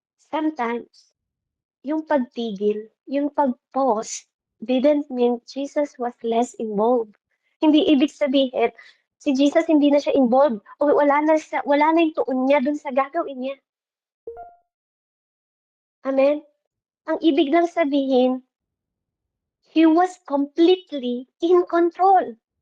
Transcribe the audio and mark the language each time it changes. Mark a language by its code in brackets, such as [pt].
[en] Sometimes, [tl] yung pagtigil, yung pag-pause, [en] didn't mean Jesus was less involved. [tl] Hindi ibig sabihin, si Jesus hindi na siya involved o wala na yung tuon niya dun sa gagawin niya. Amen? Ang ibig lang sabihin, [en] he was completely in control.